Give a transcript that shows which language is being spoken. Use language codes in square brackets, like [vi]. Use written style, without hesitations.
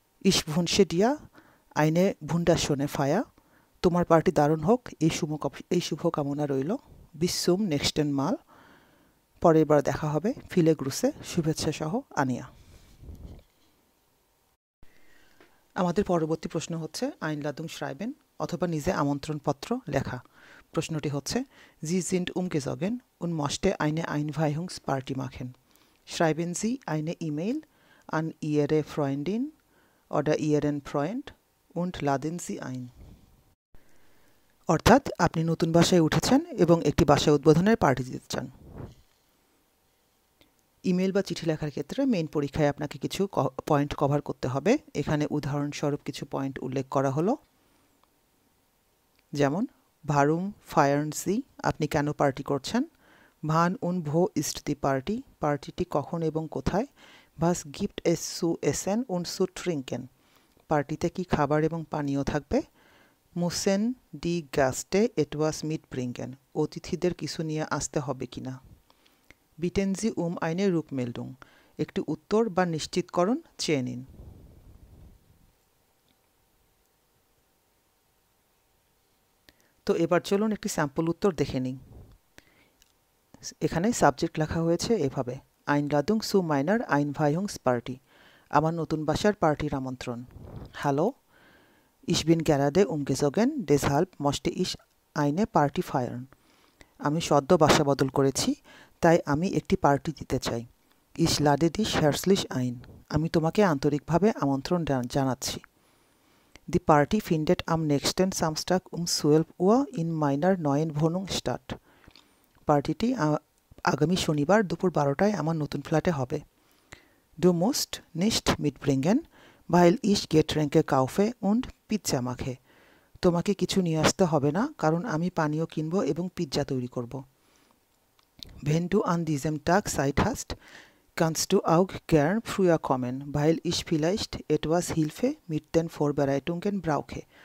[de] Ich wünsche dir eine wunderschöne Feier, [bn] তোমার party দারুণ হোক, এই শুভ কামনা রইল। [de] Bis zum nächsten Mal, [bn] পরের বার দেখা হবে। [de] Viele Grüße, [bn] শুভেচ্ছা সহ আনিয়া। আমাদের পরবর্তী প্রশ্ন হচ্ছে [de] Einladung schreiben [bn] অথবা নিজে আমন্ত্রণপত্র লেখা। প্রশ্নটি হচ্ছে [de] Sie sind umgezogen und möchte eine Einweihungsparty machen. Schreiben Sie eine E-Mail an Ihre Freundin oder Ihren Freund und laden Sie ein. [bn] অর্থাৎ আপনি নতুন বাসায় উঠেছেন এবং একটি বাসা উদ্বোধনের পার্টি দিতে চান। ইমেল বা চিঠি লেখার ক্ষেত্রে মেইন পরীক্ষায় আপনাকে কিছু পয়েন্ট কভার করতে হবে। এখানে উদাহরণস্বরূপ কিছু পয়েন্ট উল্লেখ করা হলো, যেমন [de] Warum feiern Sie, [bn] আপনি কেন পার্টি করছেন? [de] Wann und wo ist die Party, [bn] পার্টিটি কখন এবং কোথায়? [de] Was gibt es zu essen und zu trinken, [bn] পার্টিতে কি খাবার এবং পানীয় থাকবে? [de] Müssen die Gäste etwas mitbringen, [bn] অতিথিদের কিছু নিয়ে আসতে হবে কিনা? [de] Bitten Sie um eine Rückmeldung, [bn] একটি উত্তর বা নিশ্চিতকরণ চেয়ে নিন। তো এবার চলুন একটি স্যাম্পল উত্তর দেখে নিই। এখানে সাবজেক্ট লেখা হয়েছে এভাবে, [de] Einladung zu meiner Einweihungsparty, [bn] আমার নতুন বাসার পার্টির আমন্ত্রণ। [de] হ্যালো, ich bin gerade umgezogen, deshalb möchte ich eine Party feiern. [bn] আমি সদ্য বাসা বদল করেছি, তাই আমি একটি পার্টি দিতে চাই। [de] Ich lade dich herzlich ein. [bn] আমি তোমাকে আন্তরিকভাবে আমন্ত্রণ জানাচ্ছি। [de] Die Party findet am nächsten Samstag um 12 Uhr in meiner neuen Wohnung statt. [bn] পার্টিটি আগামী শনিবার দুপুর 12টায় আমার নতুন ফ্ল্যাটে হবে। [de] Du musst nicht mitbringen, weil ich Getränke kaufe und Pizza mache. [bn] তোমাকে কিছু নিয়ে আসতে হবে না, কারণ আমি পানীয় কিনব এবং পিৎজা তৈরি করব। [de] Wenn du an diesem Tag Zeit hast, kannst du auch gern früher kommen, weil ich vielleicht etwas Hilfe mit den Vorbereitungen brauche.